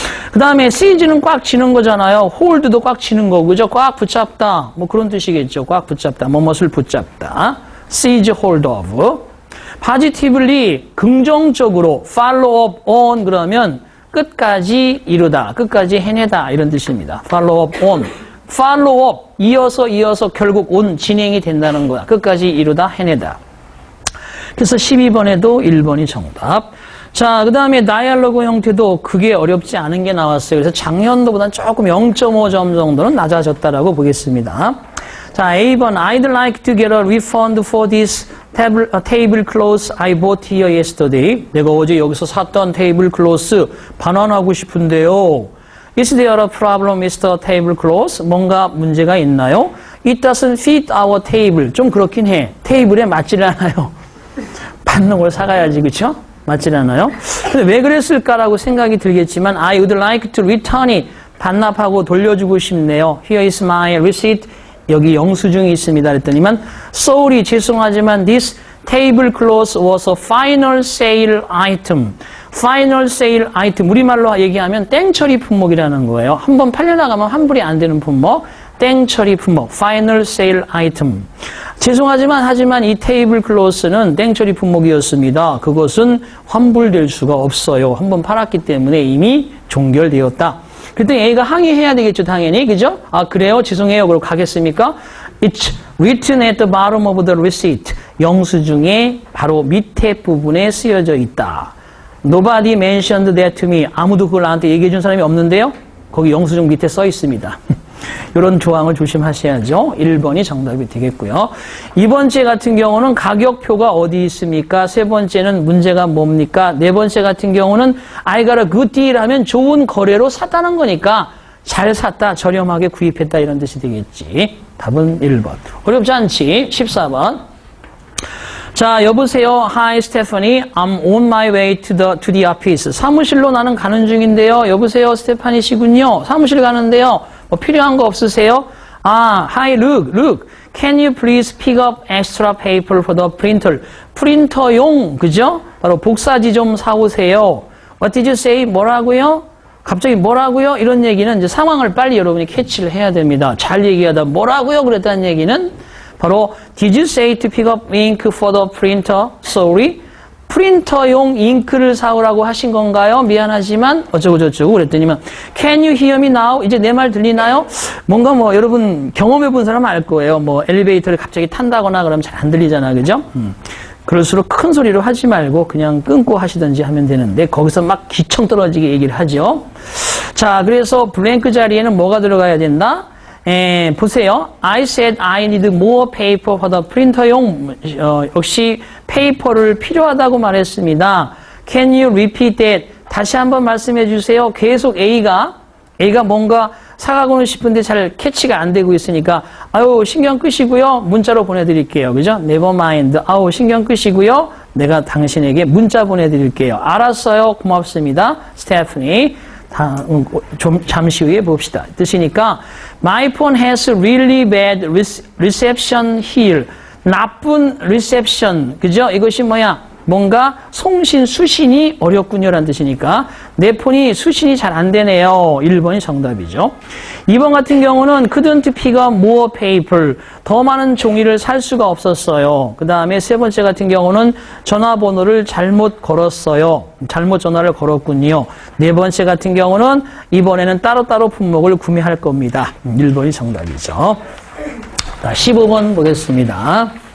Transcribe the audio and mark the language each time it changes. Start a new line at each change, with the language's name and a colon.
Korean: 그 다음에 seize는 꽉 쥐는 거잖아요. hold도 꽉 쥐는 거. 그죠? 꽉 붙잡다. 뭐 그런 뜻이겠죠. 꽉 붙잡다. 뭐뭇을 붙잡다.
English: seize hold of.
Korean: positively 긍정적으로 follow up on 그러면 끝까지 이루다, 끝까지 해내다 이런 뜻입니다. follow up on, follow up 이어서 결국 on 진행이 된다는 거야. 끝까지 이루다, 해내다. 그래서 12번에도 1번이 정답. 자, 그 다음에 다이얼로그 형태도 그게 어렵지 않은 게 나왔어요. 그래서 작년도보다는 조금 0.5점 정도는 낮아졌다라고 보겠습니다. 자, A번
English: I'd like to get a refund for this tablecloth I bought here yesterday.
Korean: 내가 어제 여기서 샀던 테이블클로스 반환하고 싶은데요.
English: Is there a problem with the tablecloth?
Korean: 뭔가 문제가 있나요?
English: It doesn't fit our table.
Korean: 좀 그렇긴 해. 테이블에 맞질 않아요. 받는 걸 사가야지, 그쵸? 맞질 않아요? 근데 왜 그랬을까라고 생각이 들겠지만
English: I would like to return it.
Korean: 반납하고 돌려주고 싶네요.
English: Here is my receipt.
Korean: 여기 영수증이 있습니다. 그랬더니만
English: sorry,
Korean: 죄송하지만
English: this tablecloth was a final sale item. final sale item.
Korean: 우리말로 얘기하면 땡처리 품목이라는 거예요. 한번 팔려나가면 환불이 안 되는 품목. 땡처리 품목. final sale item. 하지만 이 테이블클로스는 땡처리 품목이었습니다. 그것은 환불될 수가 없어요. 한번 팔았기 때문에 이미 종결되었다. 그때 A가 항의해야 되겠죠, 당연히. 그죠? 아, 그래요? 죄송해요. 그럼 가겠습니까?
English: It's written at the bottom of the receipt.
Korean: 영수증의 바로 밑에 부분에 쓰여져 있다.
English: Nobody mentioned that to me.
Korean: 아무도 그걸 나한테 얘기해 준 사람이 없는데요? 거기 영수증 밑에 써 있습니다. 이런 조항을 조심하셔야죠. 1번이 정답이 되겠고요. 2번째 같은 경우는 가격표가 어디 있습니까? 세 번째는 문제가 뭡니까? 네 번째 같은 경우는
English: I got a good deal
Korean: 하면 좋은 거래로 샀다는 거니까 잘 샀다, 저렴하게 구입했다 이런 뜻이 되겠지. 답은 1번. 어렵지 않지? 14번. 자, 여보세요.
English: Hi, Stephanie. I'm on my way to the office.
Korean: 사무실로 나는 가는 중인데요. 여보세요, 스테파니 씨군요. 사무실 가는데요. 뭐 필요한 거 없으세요? 아,
English: hi, look. Can you please pick up extra paper for the printer?
Korean: 프린터용, 그죠? 바로 복사지 좀 사오세요.
English: What did you say?
Korean: 뭐라고요? 갑자기 뭐라고요? 이런 얘기는 이제 상황을 빨리 여러분이 캐치를 해야 됩니다. 잘 얘기하다 뭐라고요? 그랬다는 얘기는 바로
English: Did you say to pick up ink for the printer? Sorry.
Korean: 프린터용 잉크를 사오라고 하신 건가요? 미안하지만 어쩌고저쩌고 그랬더니만
English: Can you hear me now?
Korean: 이제 내 말 들리나요? 뭔가 뭐 여러분 경험해 본 사람은 알 거예요. 뭐 엘리베이터를 갑자기 탄다거나 그러면 잘 안 들리잖아. 그죠? 그럴수록 큰 소리로 하지 말고 그냥 끊고 하시든지 하면 되는데 거기서 막 기청 떨어지게 얘기를 하죠. 자, 그래서 블랭크 자리에는 뭐가 들어가야 된다? 보세요.
English: I said I need more paper for the printer용
Korean: 역시 페이퍼를 필요하다고 말했습니다.
English: Can you repeat that?
Korean: 다시 한번 말씀해 주세요. 계속 A가 뭔가 사가고는 싶은데 잘 캐치가 안 되고 있으니까 아유 신경 끄시고요. 문자로 보내드릴게요. 그죠?
English: Never mind.
Korean: 아우 신경 끄시고요. 내가 당신에게 문자 보내드릴게요. 알았어요. 고맙습니다. 스테프니. 좀 잠시 후에 봅시다. 뜻이니까
English: My phone has really bad reception here.
Korean: 나쁜 reception. 그죠? 이것이 뭐야? 뭔가 송신, 수신이 어렵군요라는 뜻이니까 내 폰이 수신이 잘 안 되네요. 1번이 정답이죠. 2번 같은 경우는
English: couldn't pick up more paper.
Korean: 더 많은 종이를 살 수가 없었어요. 그 다음에 세 번째 같은 경우는 전화번호를 잘못 걸었어요. 잘못 전화를 걸었군요. 네 번째 같은 경우는 이번에는 따로따로 품목을 구매할 겁니다. 1번이 정답이죠. 자, 15번 보겠습니다.